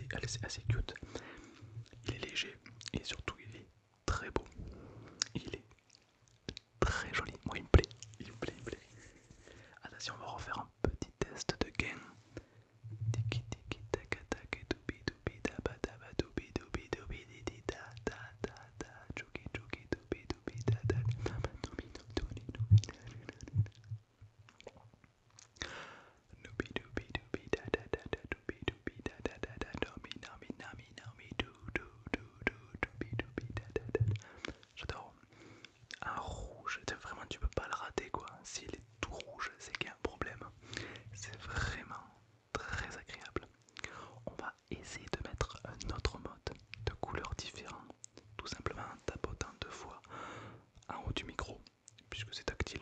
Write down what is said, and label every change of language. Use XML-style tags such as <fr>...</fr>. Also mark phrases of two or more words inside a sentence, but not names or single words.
<fr>c'est assez cute. Il est léger et surtout il est très beau. Il est très joli. Moi il me plaît. Il me plaît, il me plaît. Attention, on va refaire un petit test de gain. Tiki tiki taka taka doubi doubi daba daba doubi doubi doubi didi da da da da chuki chuki doubi doubi da da daba doubi doubi doubi doubi doubi doubi da da da da doubi doubi da da da da domi nami nami nami do do do do doubi doubi da da da. J'adore. Un rouge, vraiment tu peux pas le rater quoi. S'il est tout rouge, c'est qu'il y a un problème. C'est vraiment très agréable. On va essayer de mettre un autre mode de couleur différent, tout simplement en tapotant 2 fois en haut du micro, puisque c'est tactile.</fr>